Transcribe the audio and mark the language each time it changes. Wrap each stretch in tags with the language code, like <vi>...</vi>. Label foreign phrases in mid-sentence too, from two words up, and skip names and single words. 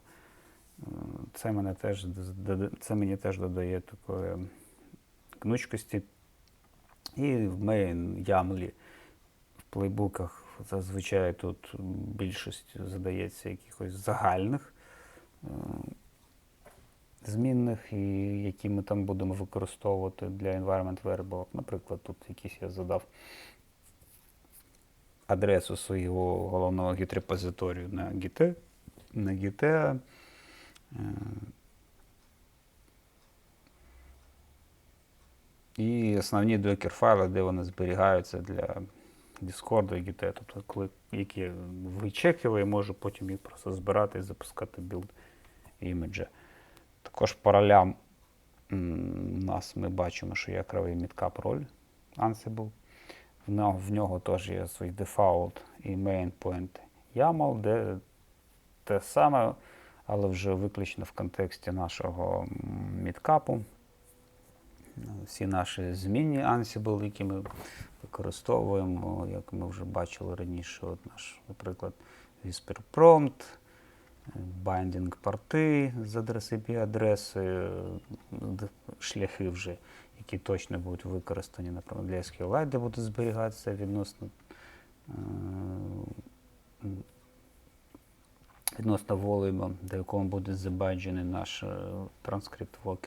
<uk>Це мені теж додає такої гнучкості. І в</uk> <en>main YAML</en> <uk>в плейбуках зазвичай тут більшість задається якихось загальних змінних, і які ми там будемо використовувати для</uk> <en>environment variable.</en> <uk>Наприклад, тут якийсь я задав адресу свого головного гіт-репозиторію на Git. І основні докер-файли, де вони зберігаються для Discord і Git. Тобто, які вичекили, я можу потім їх просто збирати і запускати білд іміджа. Також по ролям у нас ми бачимо, що є окремий Meetcap роль Ansible. В нього теж є свій default і</uk> <en>main point YAML,</en> <uk>де те саме, але вже виключно в контексті нашого мідкапу. Всі наші змінні Ansible, які ми використовуємо, як ми вже бачили раніше, от наш, наприклад,</uk> <en>Whisper Prompt,</en> <uk>Binding порти з IP-адреси, шляхи вже, які точно будуть використані, наприклад, для SQLite, де буде зберігатися відносно волюму, до якого буде забаджений наш транскрипт Walker.</uk>